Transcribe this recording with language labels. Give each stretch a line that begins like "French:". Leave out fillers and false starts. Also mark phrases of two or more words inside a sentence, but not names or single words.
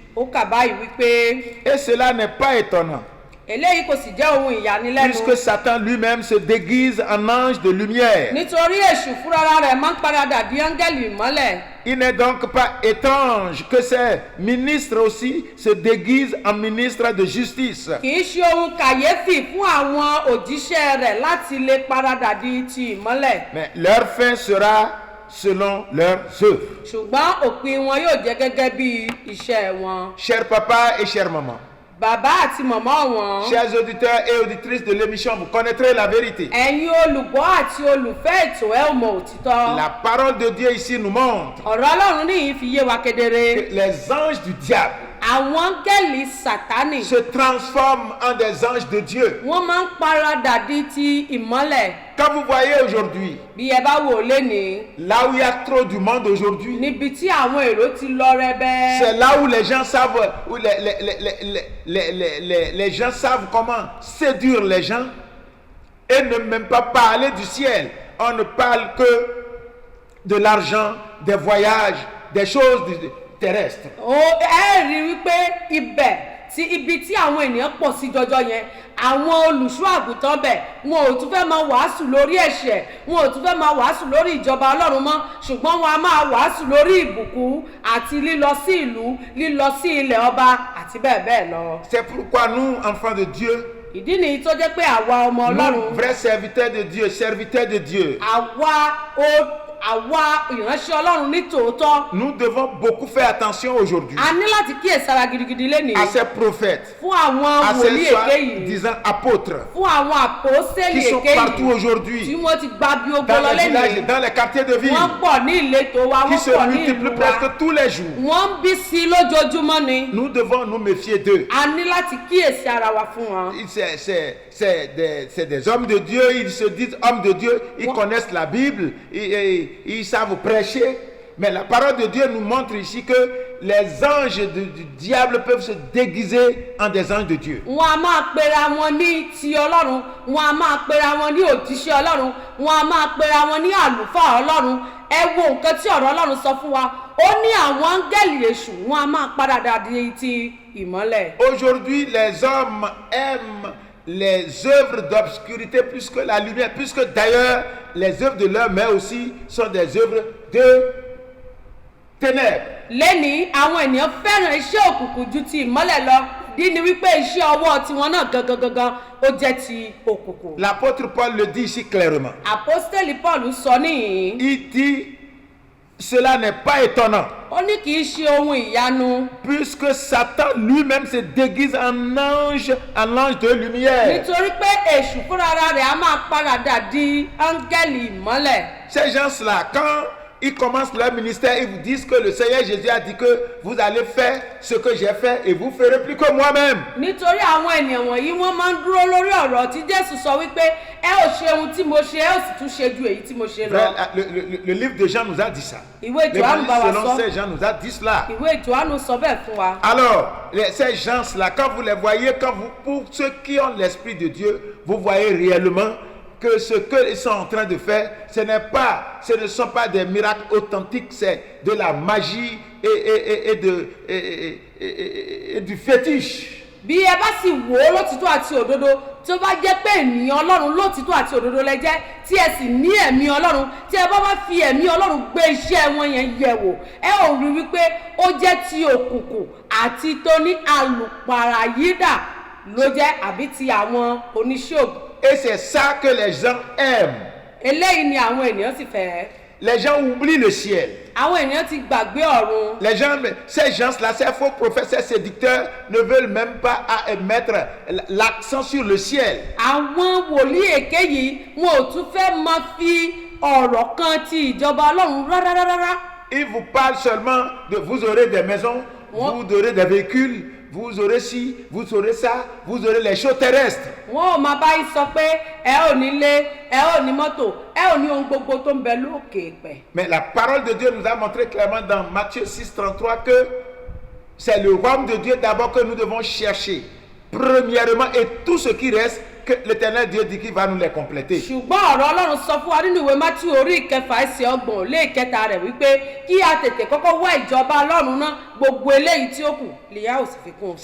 Yoruba: Ó kà báyìí wípé
French: et cela n'est pas étonnant,
Yoruba: eléyìí kò sì jẹ́ ohun ìyanilẹ́nu.
French: puisque Satan lui-même se déguise en ange de lumière.
Yoruba: Nítorí èṣù fúnra rẹ̀ máa ń paradà di áńgẹ́lì ìmọ́lẹ̀.
French: Il n'est donc pas étrange que ces ministres aussi se déguisent en ministres de justice.
Yoruba: Kì í ṣe ohun kàyéfì fún àwọn òjíṣẹ́ rẹ̀ láti lè paradà di ti ìmọ́lẹ̀.
French: Mais leur fin sera selon leurs œuvres.
Yoruba: Ṣùgbọ́n òpin wọn yóò jẹ́ gẹ́gẹ́ bí iṣẹ́ wọn.
French: Chers papas et chères mamans,
Yoruba: Bàbá àti màmá wọn.
French: chers auditeurs et auditrices de l'émission, vous connaîtrez la vérité.
Yoruba: Ẹ̀yin olùgbọ́ àti olùfẹ́ ètò ẹ ò mọ òtítọ́.
French: La parole de Dieu ici nous montre
Yoruba: Ọ̀rọ̀ Ọlọ́run níyìn fi yé wa kedere.
French: que les anges du diable
Yoruba: àwọn áńgẹ́lì Sátánì
French: se transforment en des anges de Dieu.
Yoruba: wọ́n máa ń paradà di ti ìmọ́lẹ̀.
French: Quand vous voyez aujourd'hui,
Yoruba: bí ẹ bá wò lénìí
French: là où il y a trop du monde aujourd'hui,
Yoruba: níbi tí àwọn èrò ti lọ rẹbẹ.
French: c'est là où les gens savent, où les gens savent comment séduire les gens et ne même pas parler du ciel. On ne parle que de l'argent, des voyages, des choses terrestres.
Yoruba: ẹ rí wípé ibi tí àwọn ènìyàn pọ̀ sí jọjọ yẹn àwọn olùṣọ́ àgùntàn bẹ̀ wọn ò tún fẹ́ máa wàásù lórí ẹ̀ṣẹ̀ wọn ò tún fẹ́ máa wàásù lórí ìjọba Ọlọ́run mọ́ ṣùgbọ́n wọn a máa wàásù lórí ìbùkún àti lílọ sí ìlú lílọ sí ilẹ̀ ọba àti bẹ́ẹ̀ bẹ́ẹ̀ lọ.
French: C'est pourquoi nous, enfants de Dieu,
Yoruba: ìdí nìyí tó jẹ́ pé àwa ọmọ Ọlọ́run
French: nous, vrais serviteurs de Dieu, serviteurs de Dieu,
Yoruba: àwa ìránṣẹ́ Ọlọ́run ní tòótọ́.
French: nous devons beaucoup faire attention aujourd'hui
Yoruba: a ní láti kíyèsára gidigidi lénìí.
French: à ces prophètes,
Yoruba: fún àwọn
French: à
Yoruba: wòlíì
French: ces
Yoruba: èké yìí.
French: disant apôtres
Yoruba: fún àwọn àpòstélì
French: qui sont
Yoruba: èké
French: partout
Yoruba: yìí tí
French: aujourd'hui,
Yoruba: wọ́n ti gba bí ogun
French: dans
Yoruba: lọ
French: les villages,
Yoruba: lénìí.
French: dans les quartiers de ville,
Yoruba: wọ́n pọ̀ ní ìletò wa
French: qui
Yoruba: wọ́n
French: se
Yoruba: pọ̀ ní
French: multiplient
Yoruba: ìlú wa.
French: presque tous les jours.
Yoruba: wọ́n ń bí sí i lójoojúmọ́ ni.
French: Nous devons nous méfier d'eux.
Yoruba: a ní láti kíyèsí ara wa fún wọn.
French: C'est des hommes de Dieu, ils se disent hommes de Dieu, ils connaissent la Bible, ils savent prêcher. Mais la parole de Dieu nous montre ici que les anges du diable peuvent se déguiser en des anges de Dieu.
Yoruba: wọn a máa pera wọn ní ti Ọlọ́run wọn a máa pera wọn ní òjíṣẹ́ Ọlọ́run wọn a máa pera wọn ní àlùfáà Ọlọ́run. ẹ wo nǹkan tí ọ̀rọ̀ Ọlọ́run sọ fún wa ó ní àwọn áńgẹ́lì èṣù wọn a máa paradà di ti ìmọ́lẹ̀.
French: Aujourd'hui, les hommes aiment les œuvres d'obscurité plus que la lumière, puisque d'ailleurs les œuvres de leurs mains aussi sont des œuvres de ténèbres.
Yoruba: lẹ́ni àwọn ènìyàn fẹ́ràn iṣẹ́ òkùnkùn ju ti ìmọ́lẹ̀ lọ dí ni wípé iṣẹ́ ọwọ́ tiwọn náà gangan ó jẹ́ ti òkùnkùn.
French: L'apôtre Paul le dit ici clairement.
Yoruba: àpọ́stélì Paul sọ níyìn.
French: Il dit, cela n'est pas étonnant,
Yoruba: ó ní kì í ṣe ohun ìyanu.
French: puisque Satan lui-même se déguise en ange de lumière.
Yoruba: nítorí pé èṣù fúnra rẹ̀ a máa paradà di áńgẹ́lì ìmọ́lẹ̀.
French: Ces gens-là, quand ils commencent leur ministère, ils vous disent que le Seigneur Jésus a dit que vous allez faire ce que j'ai fait et vous ferez plus que moi-même.
Yoruba: nítorí àwọn ènìyàn wọ̀nyí wọ́n máa ń dúró lórí ọ̀rọ̀ tí Jésù sọ wípé ẹ ò ṣe ohun tí mo ṣe ẹ ò sì tún ṣe ju èyí tí mo ṣe lọ.
French: Le livre de Jean nous a dit ça.
Yoruba: ìwé Jòhánù bá wa
French: Selon
Yoruba: sọ.
French: ces gens nous a dit cela.
Yoruba: ìwé Jòhánù sọ bẹ́ẹ̀ fún wa.
French: Alors, ces gens-là, quand vous les voyez, pour ceux qui ont l'Esprit de Dieu, vous voyez réellement que ce qu'ils sont en train de faire, ce ne sont pas des miracles authentiques, c'est de la magie et du fétiche.
Yoruba: bí ẹ bá sì wò ó lótìtọ́ àti òdodo tí ó bá jẹ́ pé ènìyàn Ọlọ́run lótìtọ́ àti òdodo lẹ jẹ́ tí ẹ sì ní ẹ̀mí Ọlọ́run tí ẹ bá fi ẹ̀mí Ọlọ́run gbé iṣẹ́ wọn yẹn yẹ̀ wò ẹ ò rí wípé ó jẹ́ ti òkùnkùn àti tó ní àlùpàràyídà ló jẹ́ àbí ti àwọn oníṣègùn.
French: Et c'est ça que les gens aiment.
Yoruba: eléyìí ni àwọn ènìyàn sì fẹ́.
French: Les gens oublient le ciel.
Yoruba: àwọn ènìyàn ti gbàgbé ọ̀run.
French: Les gens, ces gens-là, ces faux prophètes, ces séducteurs ne veulent même pas mettre l'accent sur le ciel.
Yoruba: àwọn wòlíì èké yìí wọn ò tún fẹ́ máa fi ọ̀rọ̀ kan ti ìjọba Ọlọ́run rárá.
French: Ils vous parlent seulement de vous aurez des maisons, vous aurez des véhicules, vous aurez ci, vous aurez ça, vous aurez les choses terrestres.
Yoruba: wọn ò máa bá yín sọ pé ẹ ò ní ilé ẹ ò ní mọ́tò ẹ ò ní ohun gbogbo tó ń bẹ lókè pẹ̀.
French: Mais la parole de Dieu nous a montré clairement dans Matthieu 6,33 que c'est le royaume de Dieu d'abord que nous devons chercher. Premièrement, et tout ce qui reste, que l'Éternel Dieu dit qu'il va nous les compléter.
Yoruba: ṣùgbọ́n ọ̀rọ̀ Ọlọ́run sọ fún wa nínú ìwé Mátíù orí ìkẹfà ẹsẹ̀ ọgbọ̀n lé ìkẹta rẹ̀ wípé kí a tètè kọ́kọ́ wá ìjọba Ọlọ́run náà gbogbo eléyìí tí ó kù lìyà ò sì fi kún un